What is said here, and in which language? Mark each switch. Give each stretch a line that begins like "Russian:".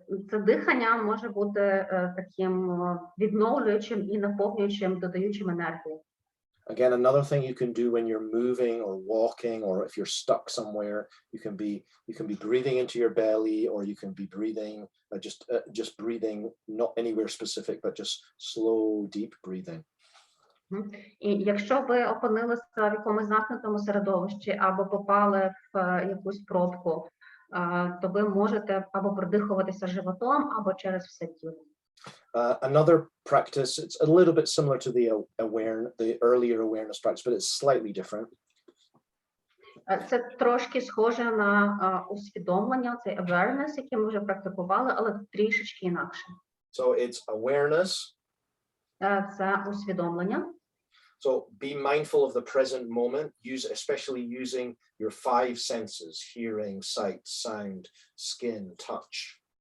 Ukrainian: Це дихання може бути таким відновлюючим і наповнюючим, додаючим енергію.
English: Again, another thing you can do when you're moving or walking, or if you're stuck somewhere, you can be breathing into your belly, or you can be breathing just breathing not anywhere specific, but just slow, deep breathing.
Ukrainian: І якщо ви опинилися в якомусь замкнутому середовищі або попали в якусь пробку, то ви можете або продихуватися животом, або через все тіло.
English: Another practice, it's a little bit similar to the earlier awareness practice, but it's slightly different.
Ukrainian: Це трошки схоже на усвідомлення, цей awareness, який ми вже практикували, але трішечки інакше.
English: So it's awareness.
Ukrainian: Це усвідомлення.
English: So be mindful of the present moment, especially using your 5 senses, hearing, sight, sound, skin, touch.